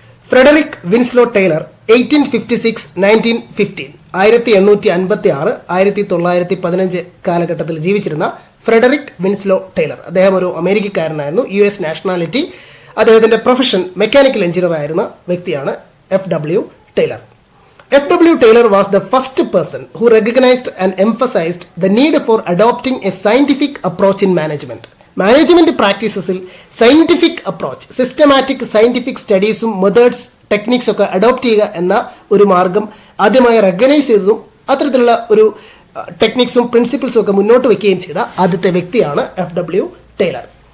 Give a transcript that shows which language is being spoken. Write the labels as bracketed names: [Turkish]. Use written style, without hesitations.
[Malayalam] Frederick Winslow Taylor 1856-1915 1856-1915 കാലഘട്ടത്തിൽ ജീവിച്ചിരുന്ന Frederick Winslow Taylor. അദ്ദേഹം ഒരു അമേരിക്കക്കാരനായിരുന്നു. US nationality. അദ്ദേഹത്തിന്റെ പ്രൊഫഷൻ മെക്കാനിക്കൽ എഞ്ചിനീയർ ആയിരുന്ന വ്യക്തിയാണ് F.W. Taylor. F.W. [English] Taylor was the first person who recognized and emphasized the need for adopting a scientific approach in management. [Malayalam] Management പ്രാക്ടീസസിൽ scientific approach, systematic scientific സ്റ്റഡീസും methods techniques ഒക്കെ adopt ചെയ്യുക എന്ന ഒരു മാർഗം ആദ്യമായി recognise ചെയ്തതും അത്തരത്തിലുള്ള ഒരു ടെക്നിക്സും പ്രിൻസിപ്പിൾസും ഒക്കെ മുന്നോട്ട് വയ്ക്കുകയും ചെയ്ത ആദ്യത്തെ വ്യക്തിയാണ് F.W. ടൈലർ.